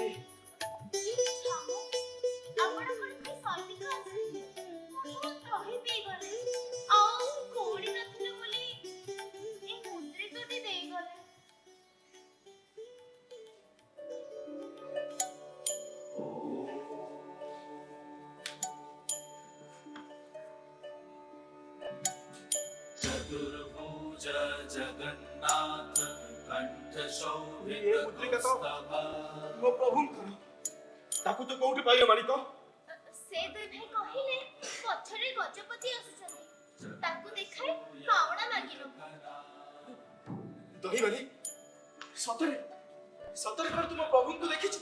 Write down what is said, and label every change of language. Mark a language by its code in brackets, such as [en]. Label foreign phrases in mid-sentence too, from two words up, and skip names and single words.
[or] ଛାମୁ ଆପଣଙ୍କର କି ସୈନିକ ଆସିଲେ? ମୁଁ ତ ଦହି ପିଇଗଲେ ଆଉ କଉଡ଼ି ନଥିଲେ ବୋଲି ଏ ମୁଦ୍ରିକାଟି ଦେଇଗଲେ। ଚତୁର୍ଭୁଜ ଜଗନ୍ନାଥ କଣ୍ଠ ଏ ମୁଦ୍ରିକା ତ ମୋ ପ୍ରଭୁଙ୍କର। ତାକୁ ତ କୋଉଠି ପାଇଲ ମାଣିକ? ସେ ଦୁଇ ଭାଇ କହିଲେ ପଛରେ ଗଜପତି ଆସୁଛନ୍ତି ତାକୁ ଦେଖାଏ ପାଉଣା ମାଗିଲ। ଦହିବାଲି ସତରେ ସତରେ କଣ ତୁମ ପ୍ରଭୁଙ୍କୁ ଦେଖିଛୁ?